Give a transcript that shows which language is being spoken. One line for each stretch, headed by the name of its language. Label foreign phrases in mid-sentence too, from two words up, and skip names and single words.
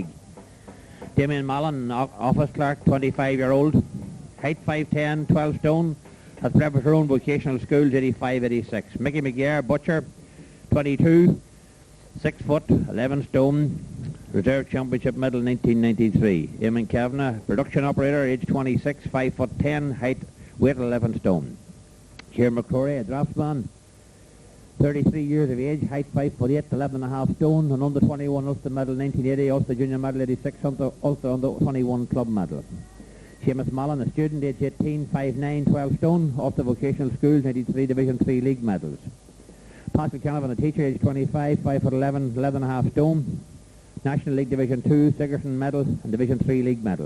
English: Damien Mallon, office clerk, 25-year-old, height 5'10", 12 stone, at Preparatory Vocational Schools, 85-86. Mickey McGear, butcher, 22, 6 foot, 11 stone, reserve championship medal 1993. Eamon Kavanagh, production operator, age 26, 5'10", height, weight 11 stone. Ciaran McCrory, a draftsman, 33 years of age, height 5'8", 11.5 stone, and under 21 Ulster medal 1980, Ulster junior medal 86, Ulster under 21 club medal. Seamus Mallon, a student, age 18, 5'9", 12 stone, Ulster vocational schools, 93 Division 3 league medals. Patrick Canavan, a teacher, age 25, 5'11", 11.5 stone, National League Division 2, Sigerson medal, and Division 3 league medal.